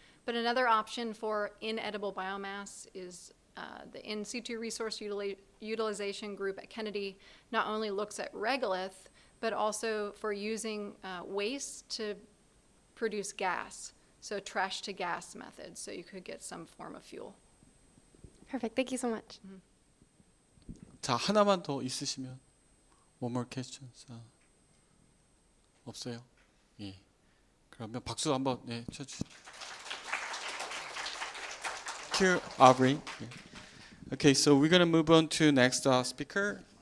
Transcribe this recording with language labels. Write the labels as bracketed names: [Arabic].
[English] But another option for inedible biomass is the in situ resource utilization group at Kennedy not only looks at regolith, but also for using waste to produce gas. So trash to gas method. So you could get some form of fuel. Perfect. Thank you so much. [Korean] 자, 하나만 더 있으시면 [English] one more question. [Korean] 없어요? 예. 그러면 박수 한번 쳐주시죠. [English] Here, Aubrey. Okay, so we're gonna move on to next speaker.